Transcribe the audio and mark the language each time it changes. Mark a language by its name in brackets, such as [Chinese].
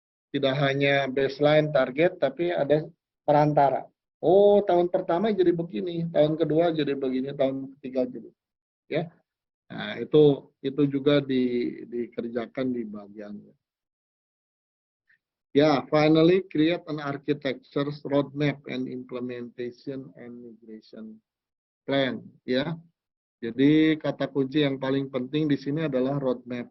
[Indonesian] Tidak hanya baseline target, tapi ada perantara. Oh, tahun pertama jadi begini, tahun kedua jadi begini, tahun ketiga jadi. Ya. Nah, itu juga dikerjakan di bagiannya. [English] Ya, finally create an architecture roadmap and implementation and migration plan, ya. [Indonesian] Jadi kata kunci yang paling penting di sini adalah roadmap.